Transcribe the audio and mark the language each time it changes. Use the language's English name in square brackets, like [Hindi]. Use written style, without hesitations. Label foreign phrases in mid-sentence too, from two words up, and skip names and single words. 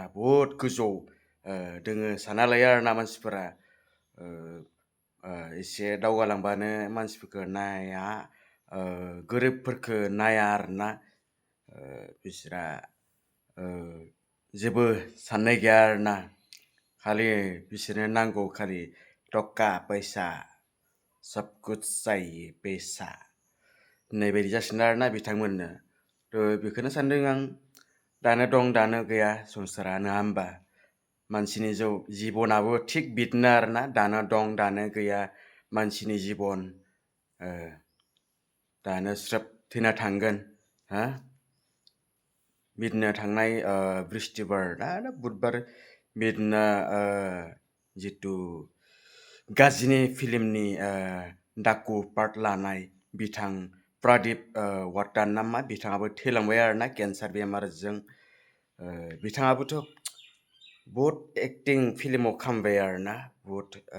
[Bodo] बहुद गोजौ दोङो सानना लायो आरोना मानसिफोरा ओ, एसे दावगालांबानो मानसिफोरखौ नाया गोरिबफोरखौ नाया आरोना बिसोरा ओ, जेबो साननाय गैया आरोना खालि बिसोरनो नांगौ खालि टका पैसा [Hindi] सब कुछ चाहिए [Bodo] पैसा होननाय बायदि जासिगोन आरोना बिथांमोननो बेखौनो सानदों आं दानो दं दानो गैया संसारा नङा होमबा मानसिनि जिबनाबो थिग बिदिनो आरोना दानो दं दानो गैया मानसिनि जिबन दानो स्रोब थैना थांगोन हा बिदिनो थांनाय बृहस्पतिबार ना बुधबार बिदिनो जिथु गाजिनि फिल्मनि डाकु पार्ट लानाय बिथां प्रदीप वाटान ना मा बिथाङाबो थैलांबाय आरोना केन्सार बेमारजों बिथाङाबोथ' बहुद एक्टिं फिल्माव खामबाय आरोना बहुद